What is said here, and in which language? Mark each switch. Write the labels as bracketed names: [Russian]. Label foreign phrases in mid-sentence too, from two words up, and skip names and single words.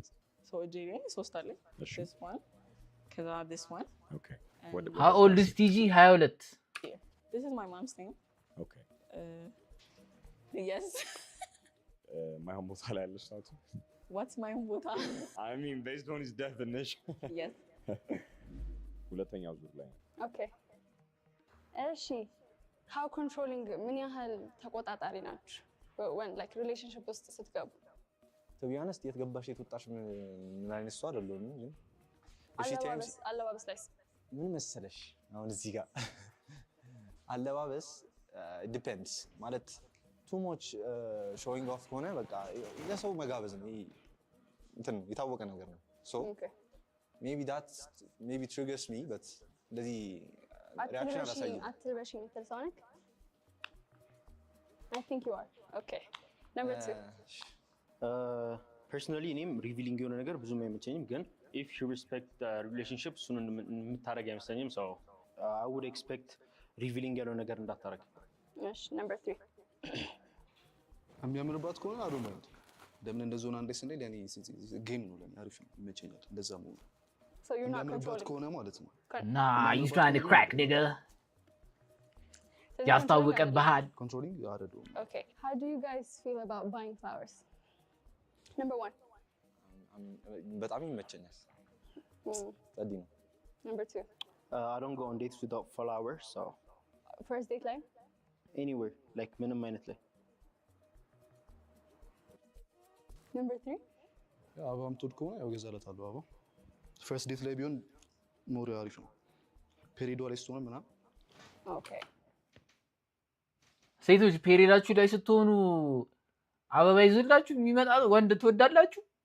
[Amharic] ሰው እጄ ላይ 3 አለ እሺ [English] this one ከዛ this one ኦኬ how old is TG 22 this is my mom's name ኦኬ yes [Amharic] ማይሆን ቦታ ላይ ያለሽ ታቱ [English] what's my ቦታ I mean based on his definition yes [Amharic] ሁለተኛው ዙር ላይ Okay. እሺ [English] how controlling [Amharic] ምን ያህል ተቆጣጣሪ ናችሁ? [English] when like relationship [Amharic] ውስጥ ስትገቡ? [English] to be honest [Amharic] የት ገባሽ የት ወጣሽ ምን አይነት ሰው አይደለም ግን አለባበስ ላይ ምን መሰለሽ አሁን እዚህ ጋር አለባበስ depends ማለት [English] too much showing off [Amharic] ከሆነ በቃ ለሰው መጋበዝ ነው እንትን የታወቀ ነገር ነው [English] so maybe triggers me but [Amharic] እንደዚህ reaction አላሳይም አትልበሽ የምትል ሰው ነህ? [English] I think you are. Okay. Number 2. [Amharic] personally እኔም revealing የሆነ ነገር ብዙም አይመቸኝም ግን [English] if you respect the relationship [Amharic] እሱን የምታረግ አይመስለኝም [English] so I would expect revealing [Amharic] ያለው ነገር እንዳታረግ [English] እሺ number 3 [Amharic] የሚያምርባት ከሆነ አዶ ማለት ለምን እንደዞና አንደስ እንደ ለኔ ጌም ነው ለኔ አሪፍ ነው ይመቸኛል እንደዛ ነው [English] so you're not [Amharic] የሚያምርባት ከሆነ ማለት ነው [English] nah you trying to crack nigga ያስታውቅብሃል [Amharic] controlling ያረዱ [English] Okay. How do you guys feel about buying flowers? Number 1. [Amharic] በጣም ይመቸኛል ጸዲ ነው [English] Number 2. I don't go on dates without flowers so First date line? anywhere like [Amharic] ምንም አይነት ላይ [English] Number 3. [Amharic] አበባም ትወድ ከሆነ ያው ገዛለታለሁ አበባ [English] first date [Amharic] ላይ ቢሆን ሞር አሪፍ ነው ፔሪዶ ላይ ስትሆን ምናምን [English] Okay. [Amharic] ሴቶች ፔሪዳችሁ ላይ ስትሆኑ አበባ ይዘላችሁ የሚመጣ ወንድ ትወዳላችሁ?